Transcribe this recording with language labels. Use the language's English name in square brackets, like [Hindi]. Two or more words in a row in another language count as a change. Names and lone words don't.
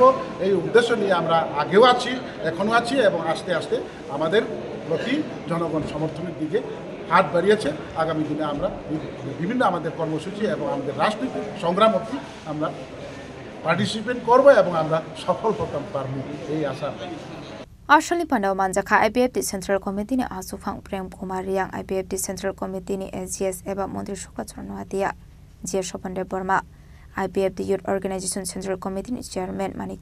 [Bangla] এই উদ্দেশ্য নিয়ে আমরা আগেও আছি, এখনও আছি এবং আস্তে আস্তে আমাদের প্রতি জনগণ সমর্থনের দিকে হাত বাড়িয়েছে। আগামী দিনে আমরা বিভিন্ন আমাদের কর্মসূচি এবং আমাদের রাজনৈতিক সংগ্রাম অবধি আমরা পার্টিসিপেট করব এবং আমরা সফল হতে পারব এই আশা। [Kok Borok] Arshali Pandau Manjaka IPFT Central Committee ni Asufang Prem Kumar yang IPFT Central Committee ni SGS eba Montri Shukla Nuatia Jia Shopande Burma IPFT Youth Organization Central Committee ni Chairman Manik